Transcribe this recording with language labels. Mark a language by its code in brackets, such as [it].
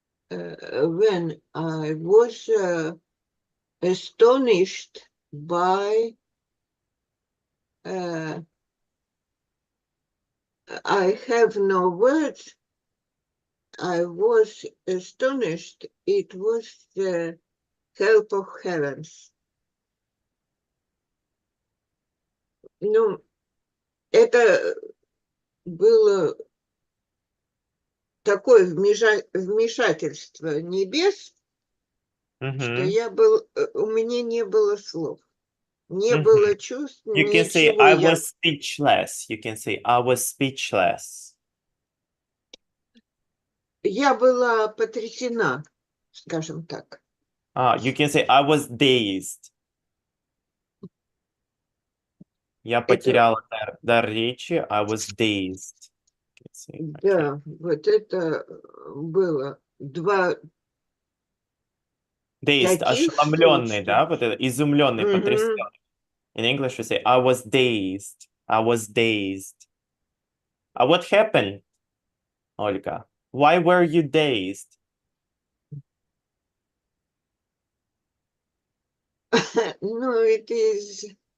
[en] when I was astonished by I have no words. I was astonished. It was the help of heavens. [ru] Ну, это было такое вмешательство небес, что у меня не было слов, не было чувств, [en] You can say [ru] ничего. [en] I was speechless. You can say I was speechless. [ru] Я была потрясена, скажем так. [en] You can say I was dazed. [ru] Я потерял дар речи. [en] I was dazed. [ru] Да, вот это было два [en] Dazed, [ru] таких ошеломленный, случая. да? Вот это, изумленный, потрясенный. [en] In English we say I was dazed. I was dazed. What happened, Olga? Why were you dazed? No, it is.